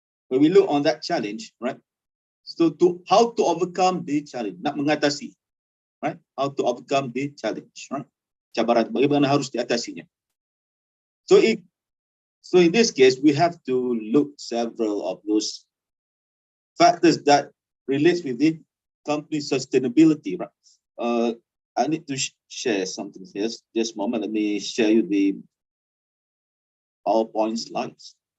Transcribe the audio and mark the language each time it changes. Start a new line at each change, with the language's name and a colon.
English: When we look on that challenge, right? So how to overcome the challenge,
Malay: nak mengatasi,
English: right? How to overcome the challenge, right?
Malay: Cabaran, bagaimana harus diatasinya.
English: So in this case, we have to look several of those factors that relates with the company sustainability, right? I need to share something here. Just a moment, let me share you the PowerPoint slides.